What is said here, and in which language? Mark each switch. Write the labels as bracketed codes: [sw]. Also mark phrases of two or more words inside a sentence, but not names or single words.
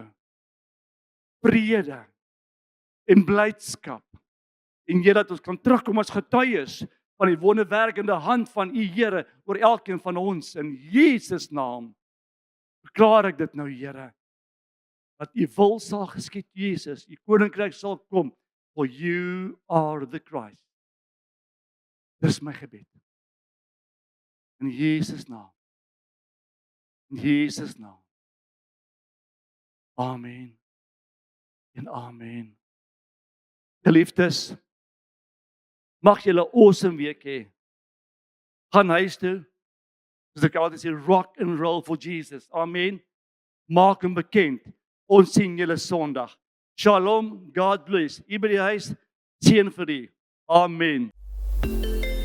[af] Vrede en blydskap. En Here, dat ons kan terugkom as getuies van die wonderwerkende hand van U, Here, oor elkeen van ons. In Jesus naam verklaar ek dit nou, Here, dat U wil sal geskied, Jesus. U koninkryk sal kom, [en] for you are the Christ. [af] Dis my gebed. In Jesus naam. In Jesus naam. Amen. En amen. Geliefdes, mag julle 'n awesome week hê. Gaan huis toe. Soos ek altyd sê, [en] rock and roll for Jesus. Amen. [af] Maak hom bekend. Ons sien julle Sondag. [en] Shalom, God bless. [af] Hier by die huis, seën vir u. Amen.